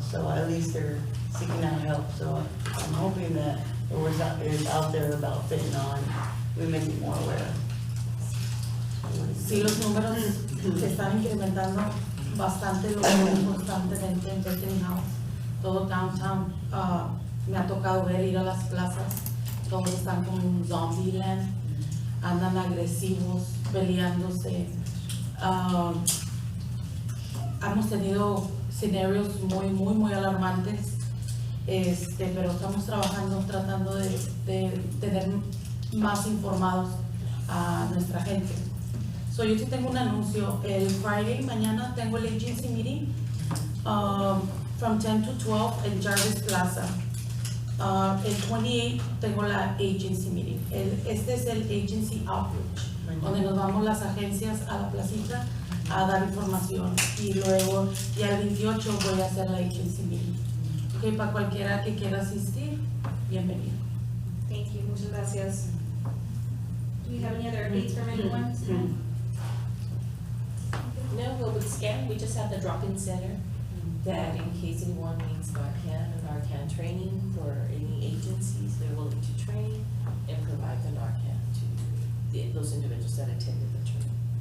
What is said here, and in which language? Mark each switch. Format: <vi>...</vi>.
<en>So at least they're seeking out help. So I'm hoping that the word is out there about fentanyl and we make it more aware.</en> <es>Sí, los números se están incrementando bastante, lo vemos constantemente en Bethany House, todo downtown. Me ha tocado ver ir a las plazas, todos están como un zombie land, andan agresivos, peleándose. Hemos tenido escenarios muy alarmantes, pero estamos trabajando, tratando de tener más informados a nuestra gente. So, yo sí tengo un anuncio. El Friday, mañana, tengo el</es> <en>agency meeting from 10 to 12</en> <es>en Jarvis Plaza. El 28 tengo la</es> <en>agency meeting.</en> <es>Este es el</es> <en>agency outreach,</en> <es>donde nos vamos las agencias a la placita a dar información. Y luego, ya el 28 voy a hacer la</es> <en>agency meeting.</en> <es>Ok, para cualquiera que quiera asistir, bienvenido.</es> <en>Thank you,</en> <es>muchas gracias.</es> <en>Do we have any other updates from anyone? No, well, with SCAN, we just have the drop-in center that in case anyone needs Narcan or Narcan training for any agencies, they're willing to train and provide the Narcan to those individuals that attended the training.</en>